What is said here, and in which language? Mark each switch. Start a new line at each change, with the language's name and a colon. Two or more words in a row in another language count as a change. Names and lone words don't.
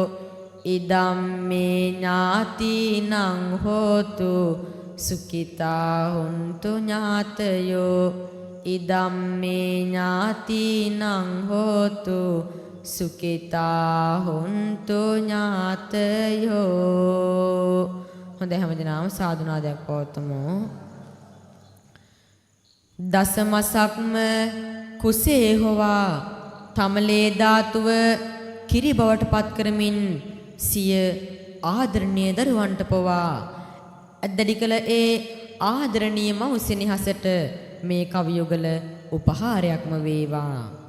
Pali: ඉදම්මේ ඥාතිනං හෝතු සුඛිතා හොන්තු ඥාතයෝ. ඉදම්මේ ඥාතිනං හෝතු සුඛිතා හොන්තු ඥාතයෝ.
Sinhala: හොඳයි හැමදෙනාම සාදුනාදයක් පවත්වමු. දසමසක්ම කුසේ හොවා තමලේ ධාතුව කිරි බවට පත් කරමින් සිය ආදරණීය දරුවන්ට පවා අද්දඩි කළ ඒ ආදරණීය මව් සෙනෙහසට මේ කවියුගල උපහාරයක්ම වේවා.